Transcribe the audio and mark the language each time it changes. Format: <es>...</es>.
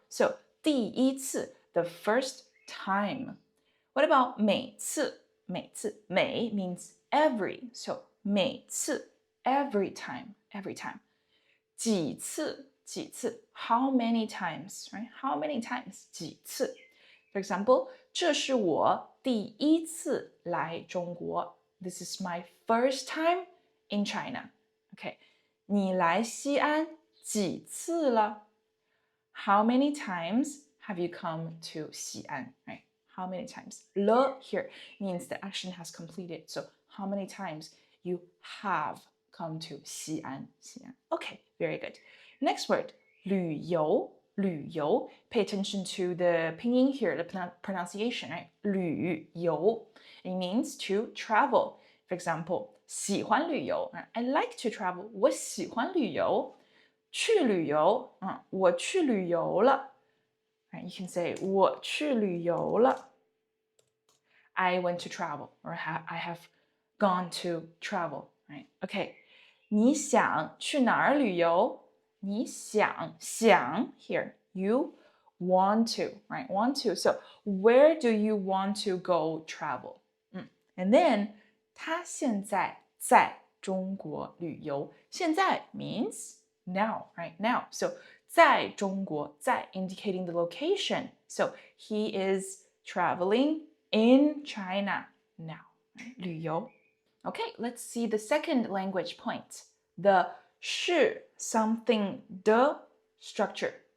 <en>So 第一次, the first time. What about 每次? 每次, 每 means every. So 每次, every time. 几次, how many times, right? How many times? 几次. For example,</en> <zh>这是我第一次来中国.</zh> <en>This is my first time in China. Okay.</en> <zh>你来西安几次了?</zh> <en>How many times have you come to 西安? Right? How many times? 了 here means the action has completed. So how many times you have come to 西安? Okay, very good. Next word, 旅游. Pay attention to the pinyin here, the pronunciation, right? 旅游. It means to travel. For example,</en> <zh>喜欢旅游</zh> <en>I like to travel.</en> <zh>我喜欢旅游。去旅游我去旅游了。</zh> <en>You can say</en> <zh>我去旅游了。</zh> <en>I went to travel or I have gone to travel. Right? Okay.</en> <zh>你想去哪儿旅游？</zh> <en>你想 here. You want to, right? Want to. So where do you want to go travel? And then</en> <zh>他现在在中国旅游。</zh> <en>现在 means now, right? Now. So 在中国，在 indicating the location. So he is traveling in China now.</en> <zh>旅游。</zh> <en>Okay, let's see the second language point. The 是 something 的 structure.</en>